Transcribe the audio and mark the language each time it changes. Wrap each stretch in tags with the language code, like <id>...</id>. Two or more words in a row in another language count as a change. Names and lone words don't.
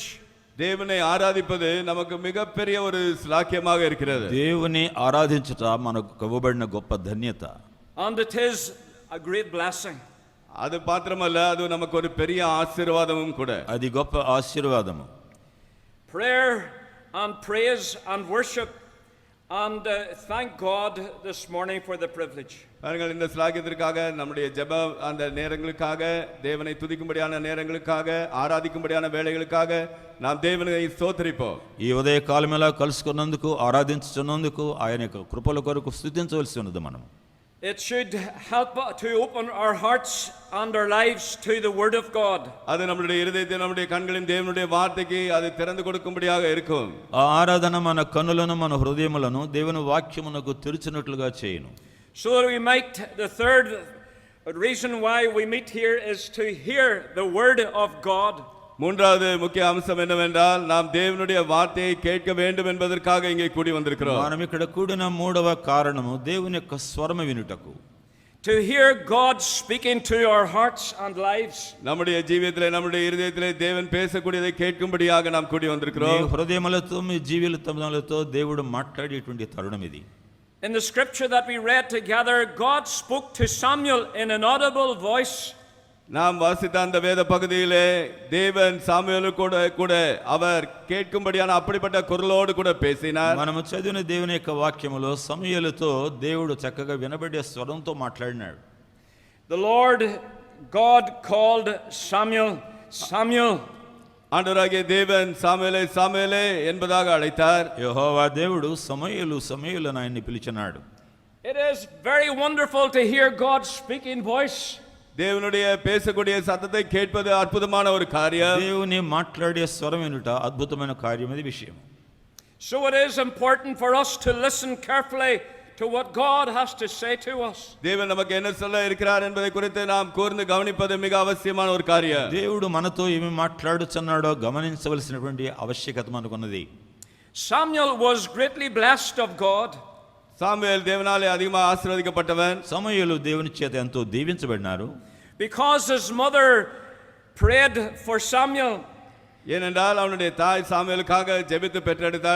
<ta>தேவனை ஆராதிப்பது நமக்கு மிகப்பெரிய ஒரு ஸ்லாக்கியமாக இருக்கிறது.</ta> <te>దేవుని ఆరాధించుట మనకు ఇవ్వబడిన గొప్ప ధన్యత.</te> <en>And it is a great blessing.</en> <ta>அது மாத்திரமல்ல, அது நமக்கு ஒரு பெரிய ஆசீர்வாதமும் கூட.</ta> <te>అది గొప్ప ఆశీర్వాదము.</te> <en>Prayer and praise and worship and thank God this morning for the privilege.</en> <ta>பாருங்கள், இந்த ஸ்லாக்கியத்திற்காக நம்முடைய ஜெப அந்த நேரங்களுக்காக தேவனை துதிக்கும்படியான நேரங்களுக்காக ஆராதிக்கும்படியான வேளைகளுக்காக நாம் தேவனை ஸ்தோத்திரிப்போம்.</ta> <te>ఈ ఉదయ కాలమేలా కలుసుకున్నందుకు ఆరాధించుచున్నందుకు ఆయన యొక్క కృపల కొరకు స్తుతించవలసి ఉన్నది. మనం</te> <en>It should help to open our hearts and our lives to the word of God.</en> <ta>அது நம்முடைய இருதயத்தை நம்முடைய கண்களின் தேவனுடைய வார்த்தைக்கு அது திறந்து கொடுக்கும்படியாக இருக்கும்.</ta> <te>ఆ ఆరాధన మన కన్నులను మన హృదయములను దేవుని వాక్యమునకు తెరిచినట్లుగా చేయును.</te> <en>So that we might, the third reason why we meet here is to hear the word of God.</en> <ta>மூன்றாவது முக்கிய அம்சம் என்னவென்றால் நாம் தேவனுடைய வார்த்தையை கேட்க வேண்டும் என்பதற்காக இங்கே கூடி வந்திருக்கிறோம்.</ta> <te>మనం ఇక్కడ కూడిన మూడవ కారణము దేవుని యొక్క స్వరము వినుటకు.</te> <en>To hear God speaking to our hearts and lives.</en> <ta>நம்முடைய ஜீவியத்திலே நம்முடைய இருதயத்திலே தேவன் பேசக்கூடியதை கேட்கும்படியாக நாம் கூடி வந்திருக்கிறோம்.</ta> <te>మీ హృదయములతో మీ జీవితములతో దేవుడు మాట్లాడేటువంటి తరుణం ఇది.</te> <en>In the scripture that we read together, God spoke to Samuel in an audible voice.</en> <ta>நாம் வாசித்த அந்த வேத பகுதியிலே தேவன் சாமுவேலுக்கு கூட அவர் கேட்கும்படியான அப்படிப்பட்ட குரலோடு கூட பேசினார்.</ta> <te>మనము చదివిన దేవుని యొక్క వాక్యములో సమూయేలుతో దేవుడు చక్కగా వినబడే స్వరంతో మాట్లాడినాడు.</te> <en>The Lord God called Samuel, Samuel.</en> <ta>ஆண்டவராகிய தேவன் சாமுவேலே சாமுவேலே என்பதாக அழைத்தார்.</ta> <te>యెహోవా దేవుడు సమూయేలు సమూయేలు అని ఆయన్ని పిలిచినాడు.</te> <en>It is very wonderful to hear God's speaking voice.</en> <ta>தேவனுடைய பேசக்கூடிய சத்தத்தை கேட்பது அற்புதமான ஒரு காரியம்.</ta> <te>దేవుని మాట్లాడే స్వరం వినుట అద్భుతమైన కార్యం, ఇది విషయం.</te> <en>So it is important for us to listen carefully to what God has to say to us.</en> <ta>தேவன் நமக்கு என்ன சொல்ல இருக்கிறார் என்பதை குறித்து நாம் கூர்ந்து கவனிப்பது மிக அவசியமான ஒரு காரியம்.</ta> <te>దేవుడు మనతో ఏమి మాట్లాడుచున్నాడో గమనించవలసినటువంటి ఆవశ్యకత మనకున్నది.</te> <en>Samuel was greatly blessed of God.</en> <ta>சாமுவேல் தேவனாலே அதிகமாக ஆசீர்வதிக்கப்பட்டவன்.</ta> <te>సమూయేలు దేవుని చేత ఎంతో దీవించబడినారు.</te> <en>Because his mother prayed for Samuel.</en> <ta>ஏனென்றால் அவனுடைய தாய் சாமுவேலுக்காக ஜெபித்து பெற்றெடுத்தாள்.</ta>